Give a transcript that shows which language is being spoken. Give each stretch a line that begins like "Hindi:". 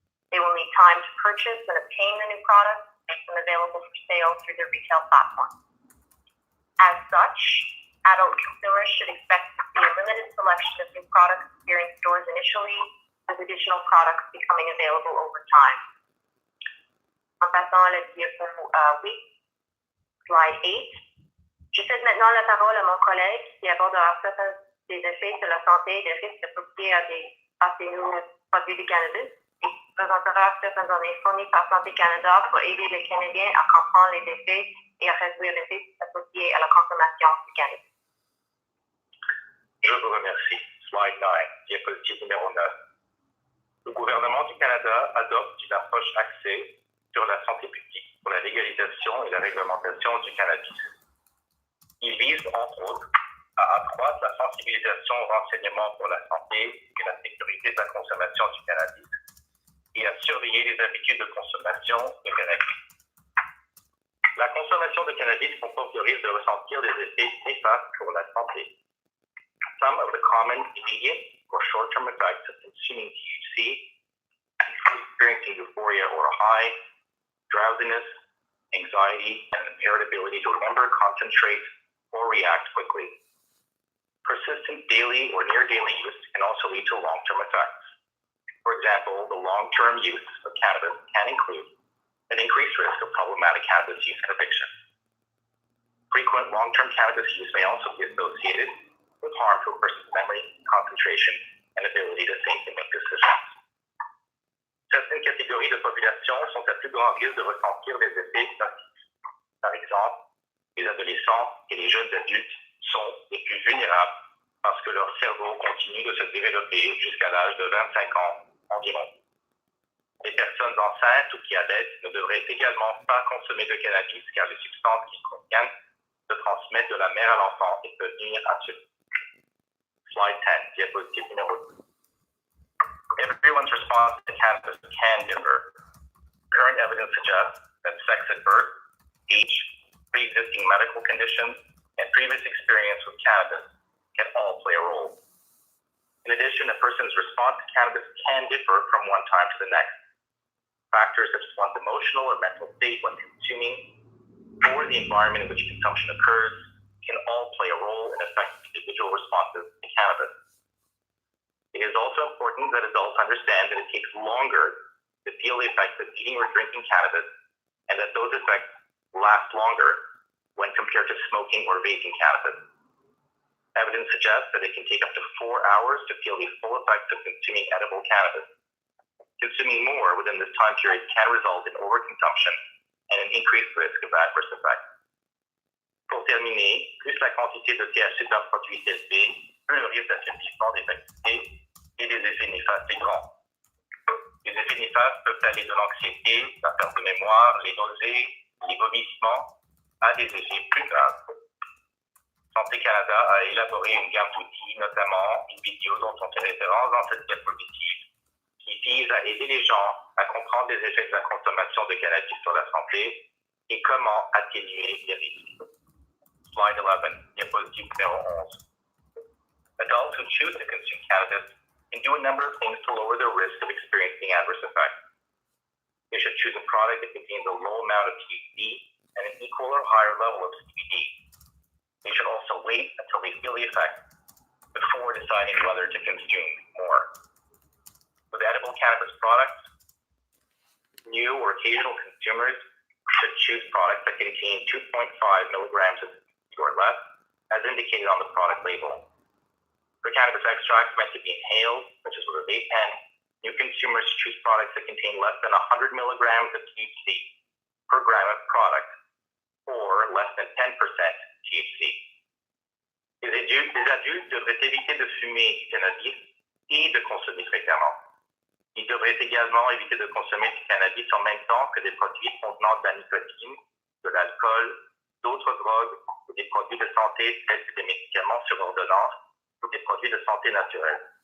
English: They will need time to purchase and obtain the new products and make them available for sale through their retail platform. As such, adult consumers should expect to see a limited selection of new products here in stores initially, with additional products becoming available over time.
French: En passant le diapo 8,
English: slide 8,
French: je cède maintenant la parole à mon collègue qui abordera certains des effets sur la santé et des risques associés à ces nouveaux produits de cannabis et présentera certaines données fournies par Santé Canada pour aider les Canadiens à comprendre les effets et à réduire les risques associés à la consommation du cannabis. Je vous remercie.
English: Slide 9,
French: diapositive numéro 9. Le gouvernement du Canada adopte une approche axée sur la santé publique pour la légalisation et la réglementation du cannabis. Il vise, entre autres, à accroître la sensibilisation aux renseignements pour la santé et la sécurité de la consommation du cannabis et à surveiller les habitudes de consommation de cannabis. La consommation de cannabis comporte le risque de ressentir des effets néfastes pour la santé.
English: Some of the common immediate or short-term effects of consuming THC include experiencing euphoria or a high, drowsiness, anxiety, and impaired ability to remember, concentrate, or react quickly. Persistent daily or near-daily use can also lead to long-term effects. For example, the long-term use of cannabis can include an increased risk of problematic cannabis use and addiction. Frequent long-term cannabis use may also be associated with harm to a person's memory, concentration, and ability to think and make decisions.
French: Certaines catégories de population sont à plus grand risque de ressentir des effets nocifs. Par exemple, les adolescents et les jeunes adultes sont les plus vulnérables parce que leur cerveau continue de se développer jusqu'à l'âge de 25 ans environ. Les personnes enceintes ou qui allaitent ne devraient également pas consommer de cannabis car les substances qu'ils contiennent se transmettent de la mère à l'enfant et peuvent nuire à ceux.
English: Slide 10,
French: diapositive numéro 2.
English: Everyone's response to cannabis can differ. Current evidence suggests that sex at birth, age, pre-existing medical conditions, and previous experience with cannabis can all play a role. In addition, a person's response to cannabis can differ from one time to the next. Factors such as one's emotional or mental state when consuming, or the environment in which consumption occurs, can all play a role in affecting individual responses to cannabis. It is also important that adults understand that it takes longer to feel the effects of eating or drinking cannabis, and that those effects last longer when compared to smoking or vaping cannabis. Evidence suggests that it can take up to 4 hours to feel the full effects of consuming edible cannabis. Consuming more within this time period can result in overconsumption and an increased risk of adverse effects.
French: Pour terminer, plus la quantité de THC d'un produit est élevée, plus le risque d'affaiblissement des facultés et des effets néfastes est grand. Les effets néfastes peuvent aller de l'anxiété, la perte de mémoire, les nausées, les vomissements, à des effets plus graves. Santé Canada a élaboré une gamme d'outils, notamment une vidéo dont on fait référence dans cette diapositive, qui vise à aider les gens à comprendre les effets de la consommation de cannabis sur la santé et comment atténuer les risques.
English: Slide 11,
French: diapositive numéro 11.
English: Adults who choose to consume cannabis can do a number of things to lower their risk of experiencing adverse effects. They should choose a product that contains a low amount of THC and an equal or higher level of CBD. They should also wait until they feel the effect before deciding whether to consume more. With edible cannabis products, new or occasional consumers should choose products that contain 2.5 milligrams of THC or less, as indicated on the product label. For cannabis extracts meant to be inhaled, such as with a vape pen, new consumers choose products that contain less than 100 milligrams of THC per gram of product, or less than 10% THC.
French: Les adultes devraient éviter de fumer du cannabis et de consommer fréquemment. Ils devraient également éviter de consommer du cannabis en même temps que des produits contenant de la nicotine, de l'alcool, d'autres drogues ou des produits de santé tels que des médicaments sur ordonnance ou des produits de santé naturelle.